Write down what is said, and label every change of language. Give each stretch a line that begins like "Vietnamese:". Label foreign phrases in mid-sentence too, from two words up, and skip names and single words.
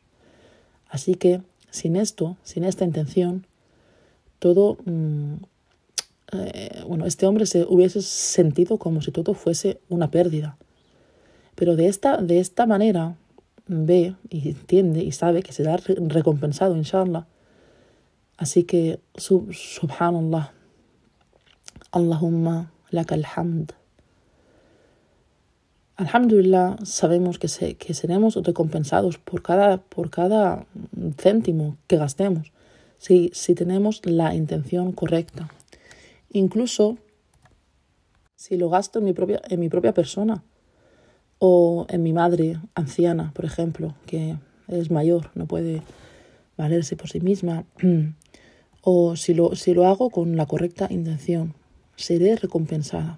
Spanish: Así que, sin esto, sin esta intención, todo, este hombre se hubiese sentido como si todo fuese una pérdida. Pero de esta manera ve y entiende y sabe que será recompensado, inshallah. Así que,
Arabic: سبحان الله، اللهم لك الحمد.
Spanish: Alhamdulillah, sabemos que seremos recompensados por cada céntimo que gastemos, si tenemos la intención correcta. Incluso si lo gasto en mi propia persona, o en mi madre anciana, por ejemplo, que es mayor, no puede valerse por sí misma, o si lo hago con la correcta intención, seré recompensada.